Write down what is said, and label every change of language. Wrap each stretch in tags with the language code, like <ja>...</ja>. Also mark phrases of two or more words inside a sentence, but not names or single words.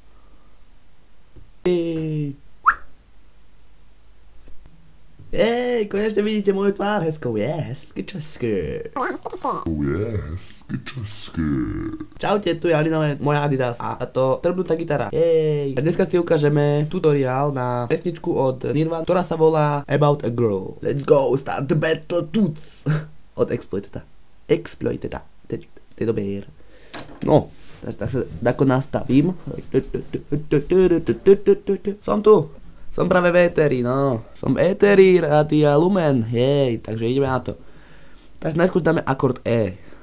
<sk>Konečne vidíte moju tvár</sk> <cs>hezkou, je hezky česky.</cs> <sk>Čaute, tu je Alinové, moja Adidas a to trbnutá gitara. A dneska si ukážeme tutoriál na pesničku od Nirvana, ktorá sa volá About a Girl.</sk> <en>Let's go, start the battle tuts.</en> <sk>Od Exploiteda. To je no, tak sa ako nastavím. Som tu. Som práve v éteri, no. Som v éteri, Rádia Lumen, hej, takže ideme na to. Takže najskôr dáme akord E.</sk>